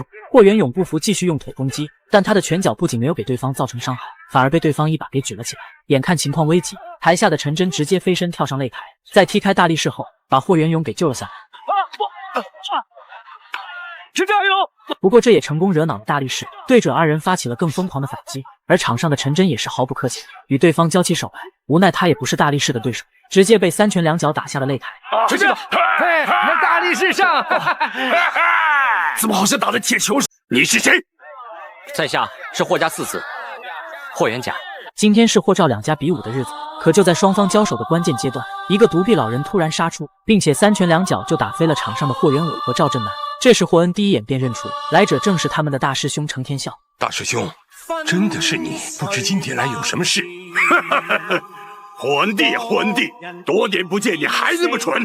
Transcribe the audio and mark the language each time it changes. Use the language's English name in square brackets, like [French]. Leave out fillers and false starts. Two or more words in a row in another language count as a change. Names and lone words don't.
[Chinese] 霍元勇不服，繼續用腿攻擊，但他的拳腳不僅沒有給對方造成傷害，反而被對方一把給舉了起來。眼看情況危急，台下的陳真直接飛身跳上擂台，在踢開大力士後，把霍元勇給救了下來。是這樣喲。不過這也成功惹惱了大力士，对准二人發起了更瘋狂的反擊。而場上的陳真也是毫不客氣，與對方交起手來。無奈他也不是大力士的對手，直接被三拳兩腳打下了擂台。是这，嘿，大力士上！怎麼好像打的鐵球？你是誰？在下是霍家四子霍元甲。今天是霍趙兩家比武的日子，可就在雙方交手的關鍵階段，一個獨臂老人突然殺出，並且三拳兩腳就打飛了場上的霍元武和趙振南。這時霍恩第一眼便認出來者正是他們的大師兄程天笑。大師兄，真的是你？不知今天來有什麼事？霍恩弟，多年不見，你還那麼蠢。